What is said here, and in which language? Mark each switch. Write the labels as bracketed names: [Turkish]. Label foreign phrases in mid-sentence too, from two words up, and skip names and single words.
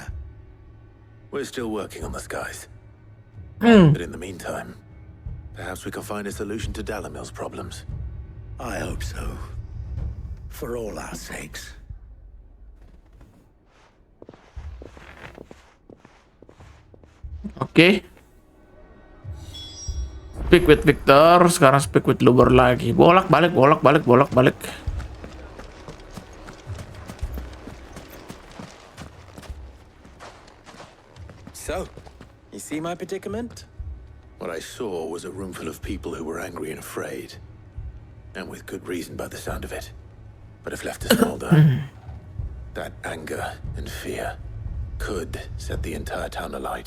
[English] We're still working on the skies. But in the meantime, perhaps we can find a solution to Dalamil's problems. I hope so. For all our sakes. Oke. Speak with Victor, sekarang speak with Luber lagi. [Indonesian] Bolak-balik, bolak-balik, bolak-balik. [English] So, you see my predicament? What I saw was a room full of people who were angry and afraid. And with good reason by the sound of it. But if left to smolder, that anger and fear could set the entire town alight.